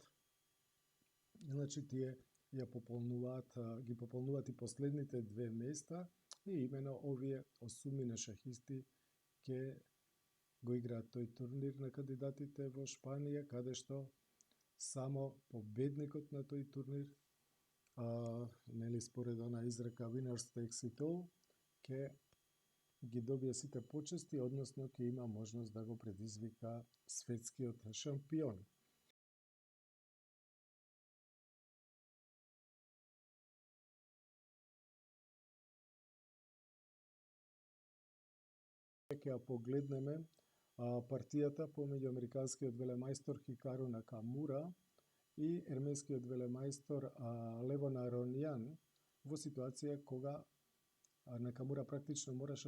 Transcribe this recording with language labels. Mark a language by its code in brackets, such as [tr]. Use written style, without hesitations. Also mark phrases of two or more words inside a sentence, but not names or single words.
[mk] Значи, тие ги пополнуваат и последните 2 места, и имено овие осумина шахисти ќе го играат тој турнир на кандидатите во Шпанија, каде што само победникот на тој турнир, нели, според она изрека [en] Winners takes it all, [mk] ќе ги добие сите почести, односно ќе има можност да го предизвика светскиот шампион. Ќе ја погледнеме партијата помеѓу американскиот велемајстор Хикару Накамура и ерменскиот велемајстор Левон Аронјан, во ситуација кога Накамура практично мораше